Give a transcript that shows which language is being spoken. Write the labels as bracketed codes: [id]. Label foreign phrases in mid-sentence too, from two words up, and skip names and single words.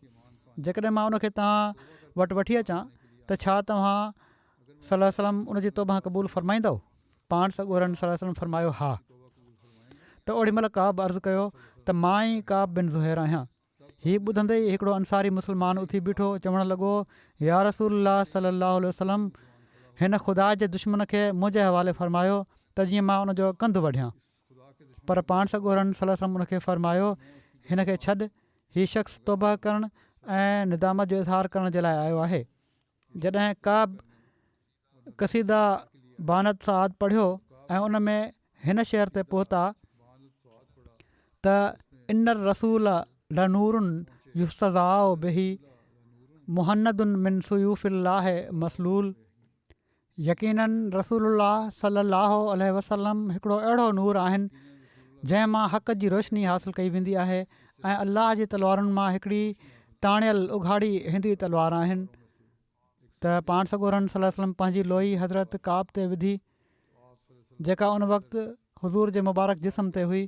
[sd] जेकॾहिं मां उनखे तव्हां वटि वठी अचां त छा तव्हां [ar] صلى الله عليه وسلم [sd] उनजी तौबा क़बूलु फ़रमाईंदव? पाण सॻोरनि [ar] صلى الله عليه وسلم [sd] फ़रमायो, हा। त ओॾीमहिल काब अर्ज़ु कयो त मां ई काब बिन ज़ुहैर आहियां। हीउ ॿुधंदे ई हिकिड़ो अंसारी मुस्लमान उथी बीठो, चवणु लॻो, [ar] يا رسول الله صلى الله عليه وسلم, [sd] हिन ख़ुदा जे दुश्मन खे मुंहिंजे हवाले फ़रमायो त जीअं मां उनजो कंधु वढियां। पर पाण सॻोरनि [ar] صلى الله عليه وسلم [sd] उनखे फ़रमायो, हिन खे छॾ, हीउ शख़्स तौबा करणु ऐं निदामत जो इज़हार करण जे लाइ आयो आहे। जॾहिं काब क़सीदा बानत साद पढ़ियो ऐं उन में हिन शेर ते पहुता त [ar] إن الرسول لنور يستضاء به مهند من سيوف الله مسلول. [sd] यकीनन [ar] رسول الله صلى الله عليه وسلم [sd] हिकिड़ो अहिड़ो नूर आहिनि जंहिं मां हक़ जी रोशनी हासिलु कई वेंदी आहे ऐं अलाह जी तलवारुनि मां हिकिड़ी ताणियल उघाड़ी हिंदी तलवार आहिनि। त पाण सॻोरनि [ar] صلى الله عليه وسلم [sd] पंहिंजी लोई हज़रत काब ते विधी, जेका उन वक़्तु हुज़ूर जे मुबारक जिस्म ते हुई।